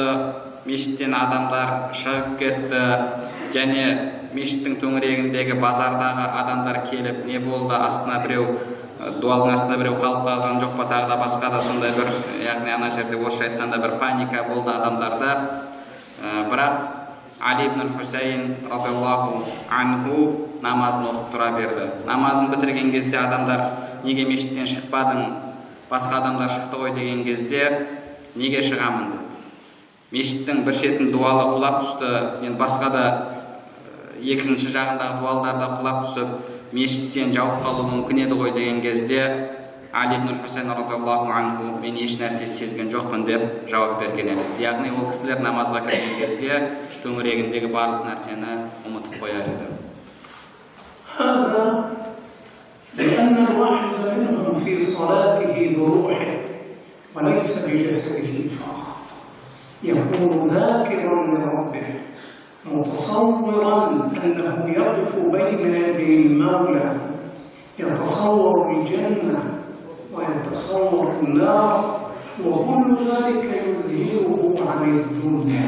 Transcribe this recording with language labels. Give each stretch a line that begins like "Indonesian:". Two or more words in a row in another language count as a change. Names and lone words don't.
Kazakh: Мешіттен адамдар шығып кетті, және мешіттің төңірегіндегі базардағы адамдар келіп, не болды, астына біреу, дуалдың астына біреу қалып қалған жоқ па, тағы да басқа да сондай бір, яғни ана жерде орысша айтқанда бір паника болды адамдарда. Бірақ Али ибн Хусейн
Arabic: رضي الله عنه
Kazakh: намазын оқып тұра берді. Намазын бітірген кезде адамдар: неге мешіттен шықпадың, басқа адамдар шықты ғой деген кезде: неге шығамын деді. Мешіттің бір шетін дуалы құлап түсті, енді басқа да екінші жағындағы дуалдар да құлап түсіп, мешіт сен жауып қалуы мүмкін еді ғой деген кезде Али ибн Хусейн
Arabic: رضي الله عنه:
Kazakh: мен еш нәрсе сезген жоқпын деп жауап берген еді. Яғни ол кісілер намазға кірген кезде төңірегіндегі барлық нәрсені ұмытып қояр еді.
Arabic: هذا لأن الواحد منهم في صلاته بروحه وليس بجسده فقط، يكون ذاكرا لربه متصورا أنه يقف بين يدي المولى، يتصور الجنة ويتصور النار، وكل ذلك يظهره عن الدنيا.